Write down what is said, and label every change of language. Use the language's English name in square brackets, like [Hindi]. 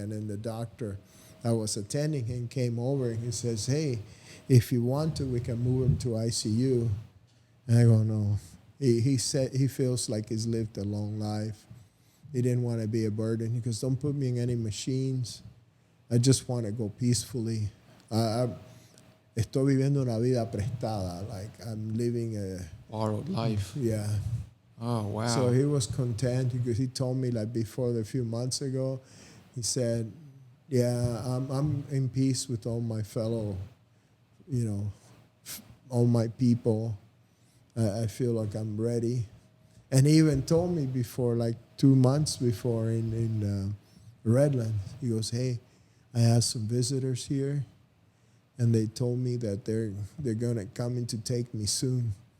[English] And then the doctor that was attending him came over, and he says, hey, if you want to, we can move him to ICU. And I go, no. He said he feels like he's lived a long life. He didn't want to be a burden. He goes, don't put me in any machines. I just want to go peacefully. [Spanish] Estoy viviendo una vida prestada. [English] Like I'm living a Borrowed life. yeah. Oh, wow. So he was content because he told me like before a few months ago, he said, yeah, I'm in peace with all my fellow, all my people. I feel like I'm ready. And he even told me before, like 2 months before in Redlands, he goes, hey, I have some visitors here, and they told me that they're going to come in to take me soon.